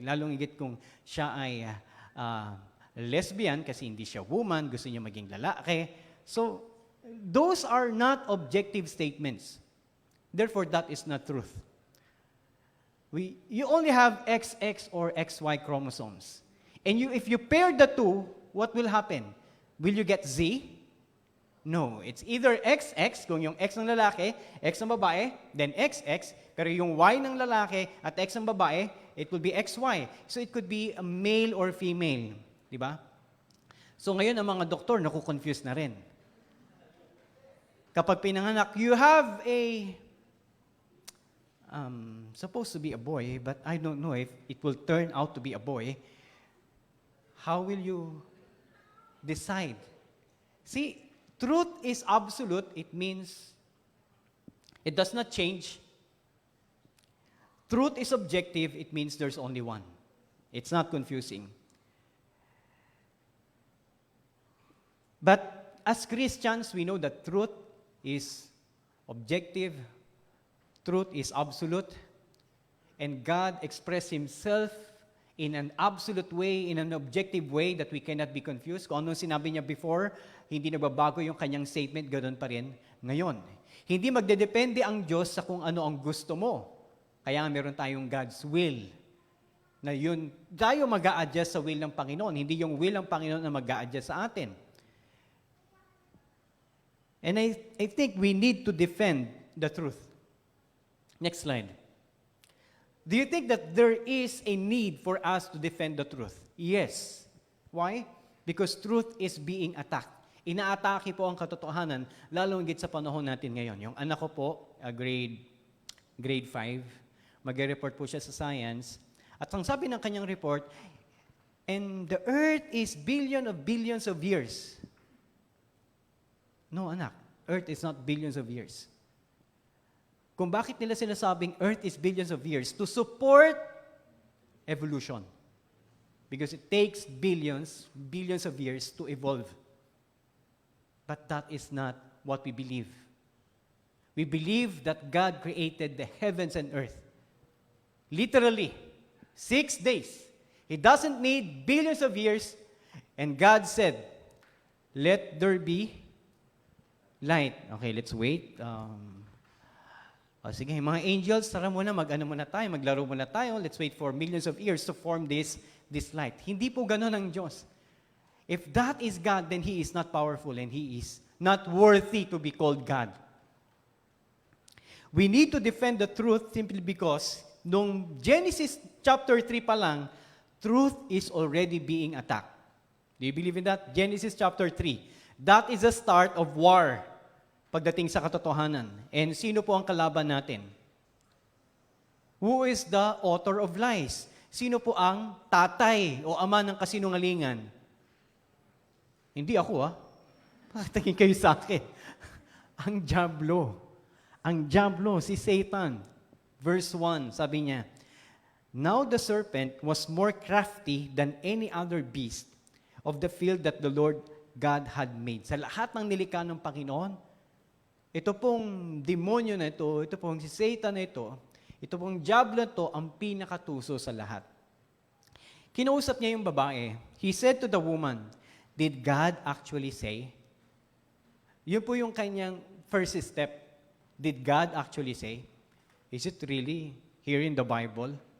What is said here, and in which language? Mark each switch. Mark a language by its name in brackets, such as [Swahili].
[Filipino] Lalong higit kung siya ay lesbian kasi hindi siya woman, gusto niya maging lalaki. [English] So, those are not objective statements. Therefore, that is not truth. You only have XX or XY chromosomes. And if you pair the two, what will happen? Will you get Z? No. It's either XX, [Filipino] kung yung X ng lalaki, X ng babae, [English] then XX, [Filipino] pero yung Y ng lalaki at X ng babae, [English] it will be XY. So it could be a male or female. [Filipino] Diba? So ngayon, ang mga doktor, naku-confuse na rin. [English] Kapag pinanganak, you have a, supposed to be a boy, but I don't know if it will turn out to be a boy. How will you decide? See, truth is absolute. It means it does not change. Truth is objective. It means there's only one. It's not confusing. But as Christians, we know that truth is objective, truth is absolute, and God expressed Himself in an absolute way, in an objective way that we cannot be confused. [Filipino] Kung anong sinabi niya before, hindi nagbabago yung kanyang statement, ganoon pa rin ngayon. Hindi magdedepende ang Diyos sa kung ano ang gusto mo. Kaya meron tayong God's will. Na yun, tayo mag-a-adjust sa will ng Panginoon. Hindi yung will ng Panginoon na mag-a-adjust sa atin. [English] And I think we need to defend the truth. Next slide. Do you think that there is a need for us to defend the truth? Yes. Why? Because truth is being attacked. [Filipino] Inaatake po ang katotohanan, lalo higit sa panahon natin ngayon. Yung anak ko po, grade 5, mag-report po siya sa science. At ang sabi ng kanyang report, [English] and the earth is billions of years. No, [Filipino] anak. [English] Earth is not billions of years. [Filipino] Kung bakit nila sinasabing [English] Earth is billions of years, to support evolution. Because it takes billions of years to evolve. But that is not what we believe. We believe that God created the heavens and earth. Literally, 6 days. He doesn't need billions of years. And God said, let there be light. Okay, let's wait. [Filipino] Sige, mga angels, tara muna, mag-ano muna tayo, maglaro muna tayo. [English] Let's wait for millions of years to form this light. [Filipino] Hindi po ganun ang Diyos. [English] If that is God, then He is not powerful and He is not worthy to be called God. We need to defend the truth simply because [Filipino] nung Genesis chapter 3 pa lang, [English] truth is already being attacked. Do you believe in that? Genesis chapter 3. That is the start of war [Filipino] pagdating sa katotohanan. And sino po ang kalaban natin? [English] Who is the author of lies? [Filipino] Sino po ang tatay o ama ng kasinungalingan? Hindi ako, Tingin kayo sa akin. Ang diablo. Ang diablo, si Satan. [English] Verse 1, [Filipino] sabi niya, [English] now the serpent was more crafty than any other beast of the field that the Lord God had made. [Filipino] Sa lahat ng nilikha ng Panginoon, ito pong demonyo na ito pong si Satan na ito pong diablo na ito ang pinakatuso sa lahat. Kinausap niya yung babae. [English] He said to the woman, did God actually say? [Filipino] Yun po yung kanyang [English] first step. Did God actually say? Is it really here in the Bible?